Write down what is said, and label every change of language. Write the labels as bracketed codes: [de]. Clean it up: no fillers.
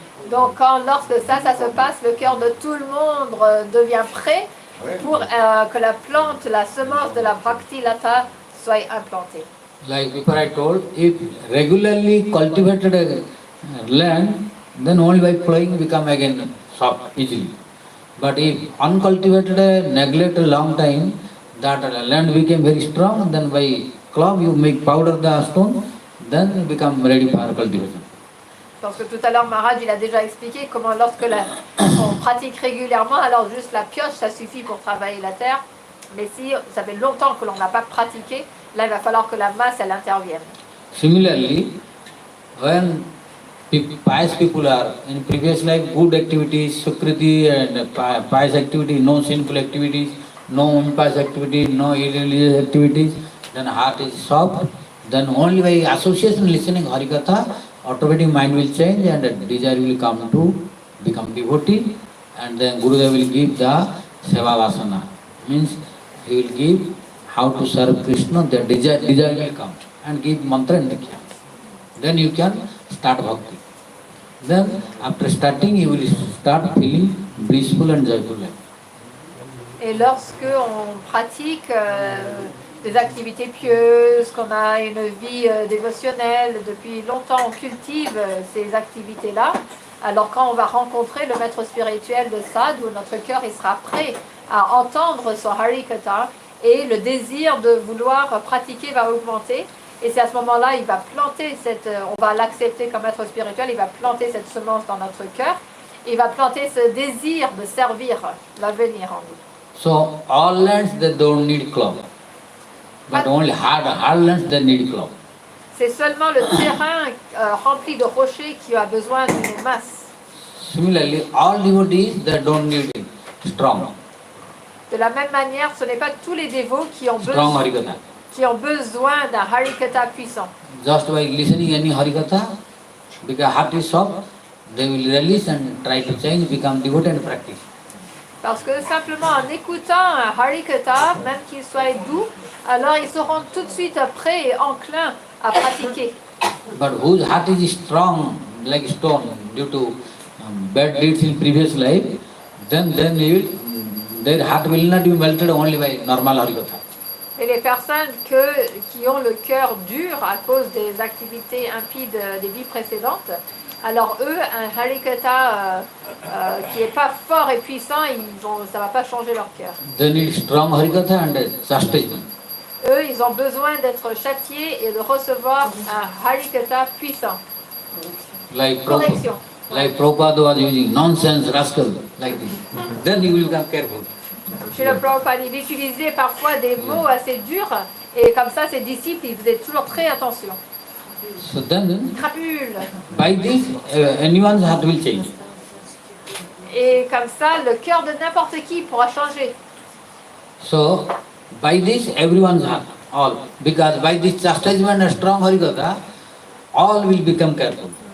[fr] Donc lorsque ça se passe, le cœur de tout le monde devient prêt pour que la plante, la semence de la Bhakti Lata soit implantée. [en] Like before I told, if regularly cultivated land, then only by plowing become again soft easily. But if uncultivated, neglected long time, that land became very strong, then by cloth you make powder the stone, then become ready for cultivation. [fr] Parce que tout à l'heure, Maharaj, il a déjà expliqué comment lorsque on pratique régulièrement, alors juste la pioche, ça suffit pour travailler la terre. Mais si ça fait longtemps que l'on n'a pas pratiqué, là, il va falloir que la masse, elle intervienne. [en] Similarly, when pious people are in previous life, good activities, sukriti and pious activities, no sinful activities, no impious activities, no irreligious activities, then heart is soft, then only by association listening Harikatha, automatic mind will change and desire will come to become devotee, and then Gurudev will give the seva vasana. Means he will give how to serve Krishna, the desire will come, and give mantra and diksha. Then you can start bhakti. Then after starting you will start feeling blissful and joyful life. [fr] Et lorsque on pratique des activités pieuses, qu'on a une vie dévotionnelle, depuis longtemps on cultive ces activités-là, alors quand on va rencontrer le maître spirituel de Sadhu, notre cœur il sera prêt à entendre son Harikatha et le désir de vouloir pratiquer va augmenter. Et c'est à ce moment-là, il va planter on va l'accepter comme être spirituel, il va planter cette semence dans notre cœur, et il va planter ce désir de servir l'avenir en nous. [en] So all lands they don't need club, but only hard lands they need club. [fr] C'est seulement le terrain rempli de rochers qui a besoin d'une masse. [en] Similarly, all devotees they don't need strong. [fr] De la même manière, ce n'est pas tous les dévots qui ont [en] Strong [fr] besoin, [en] Harikatha. [fr] d'un Harikatha puissant. [en] Just by listening any Harikatha, because heart is soft, they will release and try to change, become devoted and practice. [fr] Parce que simplement en écoutant un Harikatha, même qu'il soit doux, alors ils seront tout de suite prêts et enclins à pratiquer. [en] But whose heart is strong like stone due to bad deeds in previous life, then their heart will not be melted only by normal Harikatha. [fr] Et les personnes qui ont le cœur dur à cause des activités impies des vies précédentes, alors eux, un Harikatha qui n'est pas fort et puissant, ça ne va pas changer leur cœur. [en] They need strong Harikatha and chastisement. [fr] Eux, ils ont besoin d'être châtiés et de recevoir un Harikatha puissant. [en] Correction. Like Prabhupada was using nonsense, rascal, like this. Then you will become careful. [fr] Chez le Prabhupada, il utilisait parfois des mots assez durs, et comme ça, ses disciples, ils faisaient toujours très attention. [en] So then, [fr] Crapule. [en] by this, anyone's heart will change. [fr] Et comme ça, le cœur de n'importe qui pourra changer. [en] So, by this, everyone's heart, all. Because by this chastisement and strong Harikatha, all will become careful.